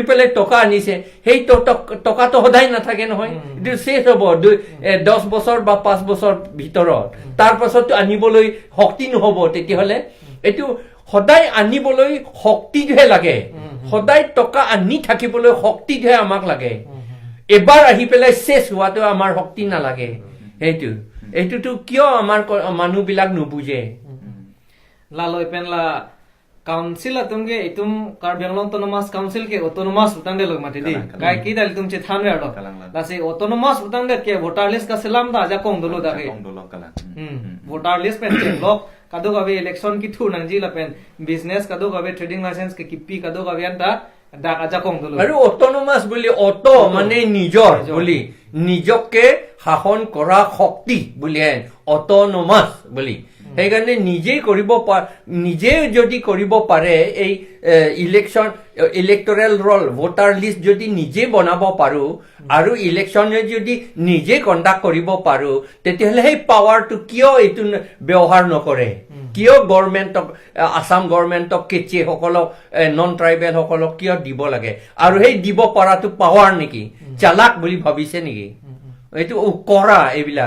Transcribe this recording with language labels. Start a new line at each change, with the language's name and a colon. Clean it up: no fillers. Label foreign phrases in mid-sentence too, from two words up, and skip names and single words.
Assamese: পেলাই টকা আনিছে সেই টকাটো সদায় নাথাকে নহয় এইটো শেষ হ'ব 10 বছৰ বা 5 বছৰ ভিতৰত তাৰ পাছতো আনিবলৈ শক্তি নহব তেতিয়াহলে এইটো সদায় আনিবলৈ শক্তিহে লাগে সদায় টকা আনি থাকিবলৈ শক্তিহে আমাক লাগে এবাৰ আহি পেলাই শেষ হোৱাটো আমাৰ শক্তি নালাগে এইটোতো কিয় আমাৰ মানুহবিলাক নুবুজে
Karbi: লালৈ পেনলা council atumge itum Karbianglong autonomous council ke autonomous utang de log mate di gai ki dal tum che than re ado la se autonomous utang de ke
English: voter list
Karbi: ka selam da ja kong dolo da ke
English: voter list
Karbi: pen che lok kadu gabe election ki thu nang ji la pen business kadu gabe
English: trading license
Karbi: ke kipi kadu gabe anta da aja kong dolo
Assamese: aru autonomous boli auto mane nijor boli নিজকে শাসন কৰা শক্তি বুলি autonomous বুলি সেইকাৰণে নিজেই কৰিব নিজে যদি কৰিব পাৰে এই
English: electoral roll voter list
Assamese: যদি নিজে বনাব পাৰো আৰু ইলেকশ্যনে যদি নিজে কণ্ডাক্ট কৰিব পাৰো তেতিয়াহলে সেই পাৱাৰটো কিয় এইটো ব্যৱহাৰ নকৰে কিয় গভৰ্ণমেণ্টক আসাম গভৰ্ণমেণ্টক কেচি সকলক
English: non tribal
Assamese: সকলক কিয় দিব লাগে আৰু সেই দিব পৰাটো পাৱাৰ নেকি চালাক বুলি ভাবিছে নেকি এইটো কৰা এইবিলাক